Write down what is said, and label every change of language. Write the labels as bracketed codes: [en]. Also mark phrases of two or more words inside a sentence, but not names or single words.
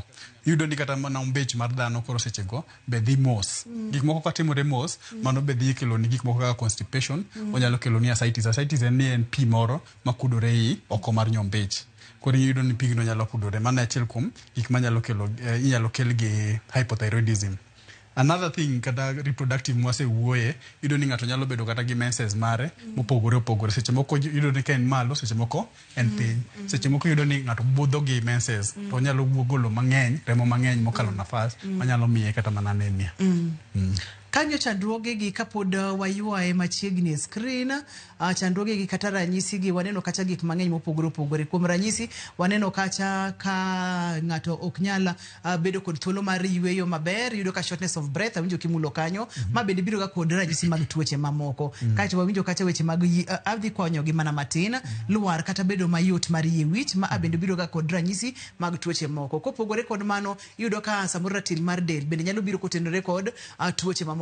[luo] Yudo ni kata mana umbech mar dhano koro seche go be dhi mos. Gik moko ka timore mos mano be dhi kelo ni gik moko kaka constipation onyalo kelo ni ascites. Ascites en pi moro makudore i oko mar nyombech. Koro yudo ni pigno nyalo kudore. Mano achiel kuom gik manyalo kelo inyalo kel gi hypothyroidism. [en] Another thing [luo] kata reproductive mwase wuoye yudo ni ng'ato nyalo bedo kata gi menses mare mopogore opogore. Seche moko yudo ni ka en malo seche moko en piny. Seche moko yudo ni ng'ato budho gi menses to nyalo golo mang'eny remo mang'eny mokalo nafas manyalo miye kata mana anemia. Kanyo chandruoge gi kapod wayuaye machiegni e screen chandruoge gi kata ranyisi gi waneno kacha gik mang'eny mopogore opogore. Kuom ranyisi waneno kacha ka ng'ato ok nyala bedo kod thuolo mar yweyo maber yudo ka [en] shortness of breath [luo] awinjo kimulo kanyo ma bende biro ga kod ranyisi mag tuoche mamoko. Kacha wawinjo kacha weche mag adhi konyo gi mana matin luar kata bedo mayot mar yie wich ma bende biro ga kod ranyisi mag tuoche moko. Kopogore kod mano yudo ka samoro ratil mar del bende nyalo biro kotenore kod tuoche mamoko.